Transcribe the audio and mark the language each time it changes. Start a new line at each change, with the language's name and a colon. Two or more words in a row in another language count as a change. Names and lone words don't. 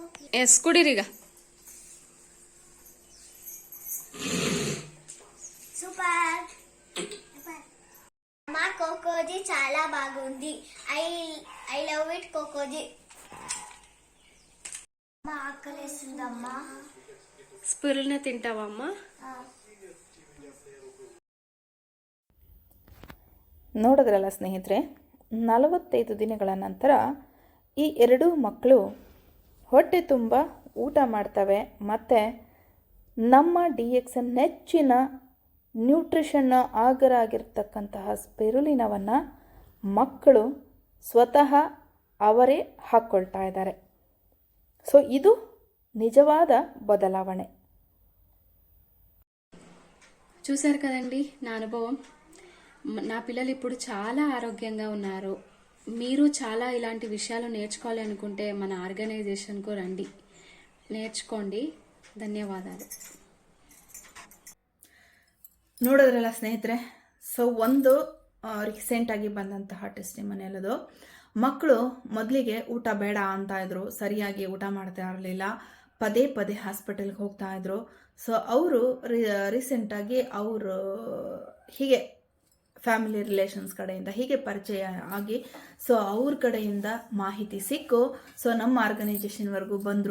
Kannada: ಎಸ್ ಕುಡೀರೀಗ.
Telugu: సూపర్ మా కోకోజీ చాలా బాగుంది.
English: I love it
Telugu: కోకోజీ. మా ఆకలేస్తుందమ్మా. స్పిరుల్నే తింటావా అమ్మా?
Kannada: ನೋಡಿದ್ರಲ್ಲ ಸ್ನೇಹಿತರೆ, 45 ದಿನಗಳ ನಂತರ ಈ ಎರಡೂ ಮಕ್ಕಳು ಹೊಟ್ಟೆ ತುಂಬ ಊಟ ಮಾಡ್ತವೆ ಮತ್ತು ನಮ್ಮ DXN ನೆಚ್ಚಿನ ನ್ಯೂಟ್ರಿಷನ್ನ ಆಗರ ಆಗಿರ್ತಕ್ಕಂತಹ ಸ್ಪಿರುಲಿನವನ್ನು ಮಕ್ಕಳು ಸ್ವತಃ ಅವರೇ ಹಾಕ್ಕೊಳ್ತಾ ಇದ್ದಾರೆ. ಸೊ ಇದು
Telugu: నిజవాద బదలావణೆ. చూశారు కదండి నా అనుభవం. నా పిల్లలు ఇప్పుడు చాలా ఆరోగ్యంగా ఉన్నారు. మీరు చాలా ఇలాంటి విషయాలు నేర్చుకోవాలి అనుకుంటే మన ఆర్గనైజేషన్కు రండి, నేర్చుకోండి. ధన్యవాదాలు.
Kannada: ನೋಡಿದ್ರಲ್ಲ ಸ್ನೇಹಿತರೆ, ಸೊ ಒಂದು ರೀಸೆಂಟಾಗಿ ಬಂದಂತಹ ಟೆಸ್ಟಿಮನಿಯಲ್ಲದು ಮಕ್ಕಳು ಮೊದಲಿಗೆ ಊಟ ಬೇಡ ಅಂತ ಇದ್ರು, ಸರಿಯಾಗಿ ಊಟ ಮಾಡ್ತಾ ಇರಲಿಲ್ಲ, ಪದೇ ಪದೇ ಹಾಸ್ಪಿಟಲ್ಗೆ ಹೋಗ್ತಾ ಇದ್ರು. ಸೊ ಅವರು ರೀಸೆಂಟಾಗಿ ಅವರು ಹೀಗೆ ಫ್ಯಾಮಿಲಿ ರಿಲೇಷನ್ಸ್ ಕಡೆಯಿಂದ ಹೀಗೆ ಪರಿಚಯ ಆಗಿ ಸೊ ಅವ್ರ ಕಡೆಯಿಂದ ಮಾಹಿತಿ ಸಿಕ್ಕು ಸೊ ನಮ್ಮ ಆರ್ಗನೈಜೇಷನ್ವರೆಗೂ ಬಂದರು.